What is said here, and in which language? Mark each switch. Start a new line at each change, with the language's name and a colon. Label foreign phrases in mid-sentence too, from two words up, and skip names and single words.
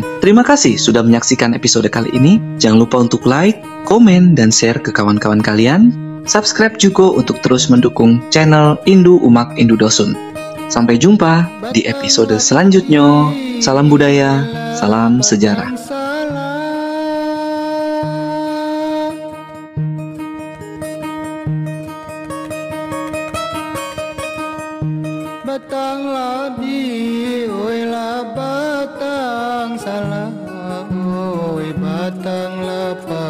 Indonesian: Terima kasih sudah menyaksikan episode kali ini. Jangan lupa untuk like, komen, dan share ke kawan-kawan kalian. Subscribe juga untuk terus mendukung channel Indu Umak Indu Dosun. Sampai jumpa di episode selanjutnya. Salam budaya, salam sejarah.
Minangkabau: Batang labi, oi la batang salah, oi batang labi.